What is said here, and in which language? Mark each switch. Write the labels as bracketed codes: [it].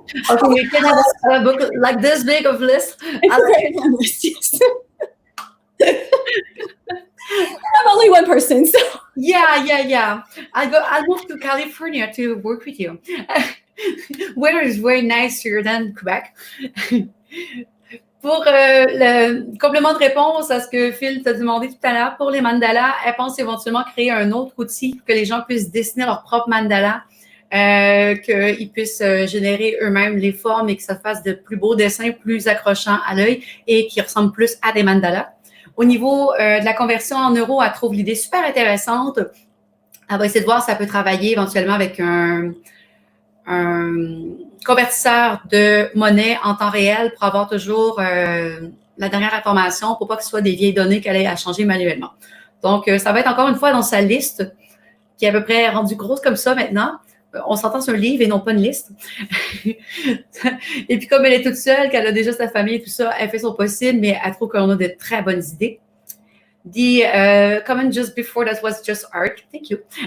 [en] Okay, we can have a book like this big of list. Yes. I'm only one person, so. Yeah. I'll move to California to work with you. Weather is way nicer than Quebec. [fr] Pour le complément de réponse à ce que Phil t'a demandé tout à l'heure, pour les mandalas, elle pense éventuellement créer un autre outil pour que les gens puissent dessiner leur propre mandala, qu'ils puissent générer eux-mêmes les formes et que ça fasse de plus beaux dessins, plus accrochants à l'œil et qui ressemblent plus à des mandalas. Au niveau de la conversion en euros, elle trouve l'idée super intéressante. Elle va essayer de voir si ça peut travailler éventuellement avec un convertisseur de monnaie en temps réel pour avoir toujours la dernière information pour pas que ce soit des vieilles données qu'elle ait à changer manuellement. Donc, ça va être encore une fois dans sa liste qui est à peu près rendue grosse comme ça maintenant. On s'entend sur un livre et non pas une liste. Et puis, comme elle est toute seule, qu'elle a déjà sa famille et tout ça, elle fait son possible, mais elle trouve qu'on a de très bonnes idées. [en] The comment just before that was just art. Thank you.